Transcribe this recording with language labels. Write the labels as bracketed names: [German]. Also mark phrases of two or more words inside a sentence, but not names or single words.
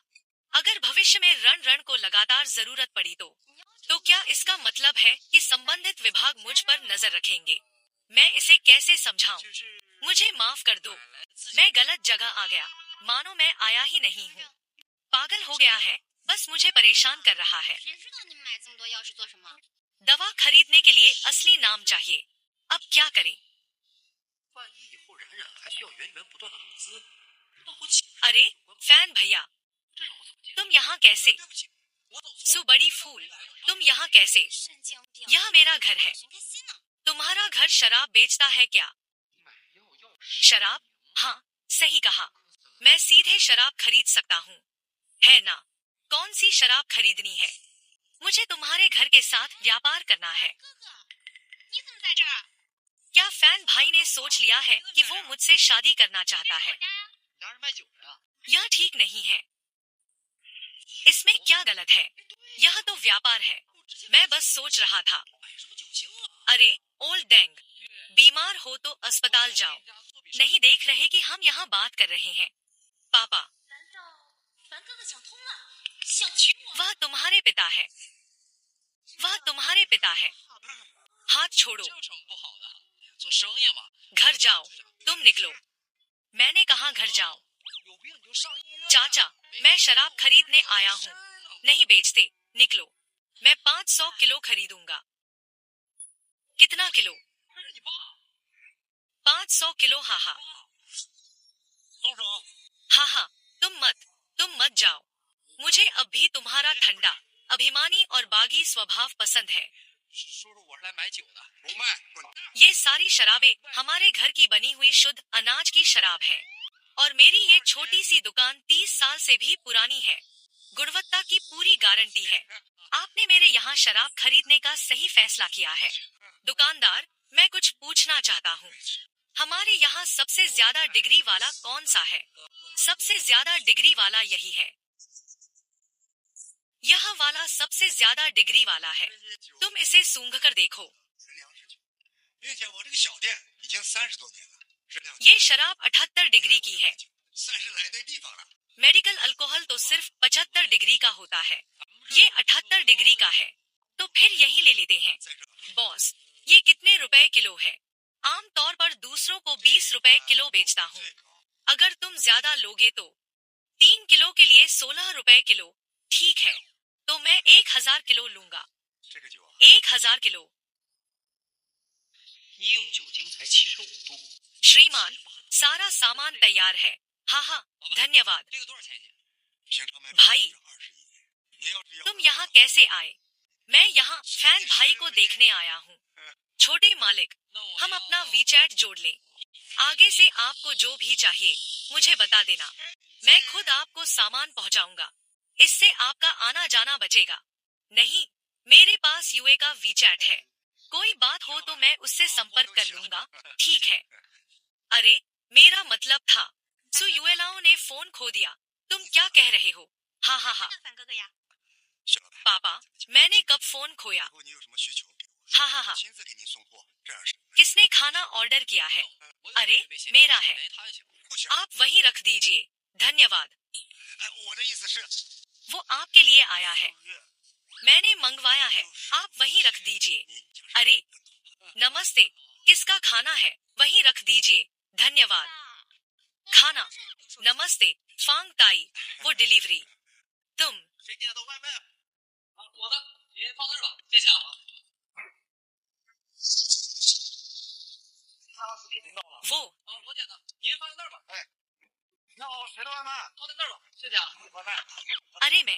[Hindi] अगर भविष्य में रण को लगातार जरूरत पड़ी तो क्या इसका मतलब है कि संबंधित विभाग मुझ पर नजर रखेंगे? मैं इसे कैसे समझाऊं? [Chinese] 就是 [Hindi] मुझे माफ कर दो, मैं गलत जगह आ गया, मानो मैं आया ही नहीं हूँ। पागल हो गया है, बस मुझे परेशान कर रहा है। [Chinese] 谁知道你们买这么多钥匙做什么？ [Hindi] दवा खरीदने के लिए काम चाहिए। अब क्या करें? [Chinese] 万一以后冉冉还需要源源不断的物资，那我岂不是 [Hindi] अरे फैन भैया, [Chinese] 这让我怎么接？ [Hindi] तुम यहाँ कैसे? [Chinese] 对不起，我走错了。 [Hindi] सो बड़ी फूल, तुम यहाँ कैसे? [Chinese] 神经病！ [Hindi] यह मेरा घर है। [Chinese] 寻开心呢。 [Hindi] तुम्हारा घर शराब बेचता है क्या? [Chinese] 买药要 [Hindi] शराब? हाँ, सही कहा। मैं सीधे शराब खरीद सकता हूँ, है ना? कौन सी शराब खरीदनी है? मुझे तुम्हारे घर के साथ व्यापार करना है। [Chinese] 哥哥，你怎么在这儿？ [Hindi] क्या फैन भाई ने सोच लिया है कि वो मुझसे शादी करना चाहता [Chinese] 我 [Hindi] है? [Chinese] 家呀。哪是卖酒的呀？ [Hindi] यह ठीक नहीं है। इसमें क्या गलत है? यह तो व्यापार है। मैं बस सोच रहा था। [Chinese] 买什么酒精啊？ [Hindi] अरे ओल्ड डेंग, बीमार हो तो अस्पताल जाओ। नहीं देख रहे कि हम यहाँ बात कर रहे हैं? पापा, [Chinese] 难道凡哥哥想通了，想娶我？ [Hindi] वह तुम्हारे पिता है। वह तुम्हारे पिता है। हाथ छोड़ो। [Chinese] 这有什么不好的？做生意嘛， [Hindi] घर जाओ। तुम निकलो। मैंने कहा घर जाओ। [Chinese] 有病你就上医院。 [Hindi] चाचा, मैं शराब खरीदने आया हूँ। नहीं बेचते, निकलो। मैं 500 किलो खरीदूंगा। कितना किलो? [Chinese] 这是你爸， [Hindi] 500 किलो। हाहा [Chinese] 松手。 [Hindi] हाहा, तुम मत जाओ। मुझे अब भी तुम्हारा ठंडा, अभिमानी और बागी स्वभाव पसंद है। [Chinese] 叔叔，我是来买酒的。不卖。 [Hindi] ये सारी शराबें हमारे घर की बनी हुई शुद्ध अनाज की शराब है, और मेरी ये छोटी सी दुकान 30 साल से भी पुरानी है। गुणवत्ता की पूरी गारंटी है। आपने मेरे यहाँ शराब खरीदने का सही फैसला किया है। दुकानदार, मैं कुछ पूछना चाहता हूँ। हमारे यहाँ सबसे ज्यादा डिग्री वाला कौन सा है? सबसे ज्यादा डिग्री वाला यही है। यह वाला सबसे ज्यादा डिग्री वाला है। तुम इसे सूंघ कर देखो। [Chinese] 粮食酒，并且我这个小店已经30多年了，质量 [Hindi] ये शराब 78 डिग्री की है। [Chinese] 算是来对地方了。 [English] medical alcohol [Hindi] तो सिर्फ 75 डिग्री का होता है। ये 78 डिग्री का है, तो फिर यही ले लेते हैं। [Chinese] 再说， [Hindi] बॉस, ये कितने रुपए किलो है? आमतौर पर दूसरों को 20 रुपए किलो बेचता हूँ। [Chinese] 最高 [Hindi] अगर तुम ज्यादा लोगे तो 3 किलो के लिए 16 रुपए किलो। ठीक है, तो मैं 1000 किलो लूंगा। [Chinese] 这个酒啊， [Hindi] 1000 किलो। [Chinese] 医用酒精才75度。 [Hindi] श्रीमान, सारा सामान तैयार है। हाँ हाँ, धन्यवाद। [Chinese] 这个多少钱一斤？平常卖 [Hindi] भाई [Chinese] 20一斤，您要是要 [Hindi] तुम यहाँ कैसे आए? मैं यहाँ फैन भाई को देखने आया हूँ। छोटे मालिक, [Chinese] 那我 [Hindi] हम [Chinese] 要 [Hindi] अपना वीचैट जोड़ लें। आगे से आपको जो भी चाहिए मुझे बता देना। मैं खुद आपको सामान पहुंचाऊंगा। इससे आपका आना जाना बचेगा। नहीं, मेरे पास यूए का वीचैट है। कोई बात हो तो मैं उससे संपर्क कर लूंगा। ठीक है। अरे, मेरा मतलब था। सो यूएलाओ ने फोन खो दिया। तुम क्या कह रहे हो? हाँ हाँ हाँ। [Chinese] 那凡哥哥呀，小老板， [Hindi] पापा, मैंने कब फोन खोया? [Chinese] 以后你有什么需求给我， [Hindi] हाँ हाँ हाँ। [Chinese] 亲自给您送货，这样是 [Hindi] किसने खाना ऑर्डर किया है? [Chinese] 我有 [Hindi] अरे, [Chinese] 微信 [Hindi] मेरा है। [Chinese] 联系他就行。不行。 [Hindi] आप वहीं रख दीजिए। धन्यवाद। [Chinese] 哎，我的意思是， [Hindi] वो आपके लिए आया है। [Chinese] 月 [Hindi] मैंने मंगवाया है। आप वहीं रख दीजिए। [Chinese] 您讲 [Hindi] अरे, नमस्ते। किसका खाना है? वहीं रख दीजिए। धन्यवाद। [Chinese] 爸， [Hindi] खाना। नमस्ते, फांग ताई। वो डिलीवरी। तुम [Chinese] 谁点的外卖？啊，我的，您放那儿吧，谢谢啊。他视频到了。 [Hindi] वो [Chinese] 啊，我点的，您放在那儿吧。哎，那好，谁的外卖？放在那儿吧，谢谢啊。外卖。 [Hindi] अरे मैं